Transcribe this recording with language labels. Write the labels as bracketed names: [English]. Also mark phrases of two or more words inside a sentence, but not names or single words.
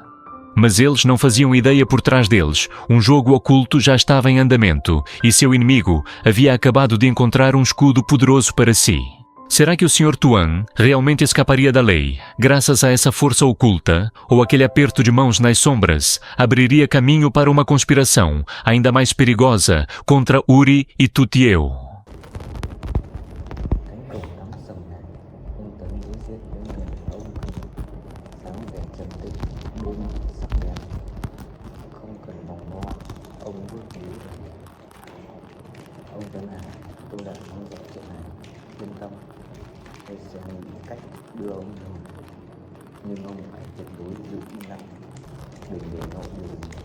[Portuguese] Mas eles não faziam ideia, por trás deles, um jogo oculto já estava em andamento e seu inimigo havia acabado de encontrar um escudo poderoso para si. Será que o Sr. Tuan realmente escaparia da lei, graças a essa força oculta, ou aquele aperto de mãos nas sombras abriria caminho para uma conspiração ainda mais perigosa contra Uri e Tutieu? [Vietnamese] Ông Tuấn à, tôi đã nắm rõ chuyện này, yên tâm, tôi sẽ nghĩ cách đưa ông đi, nhưng ông phải tuyệt đối giữ im lặng, đừng để lộ điều gì.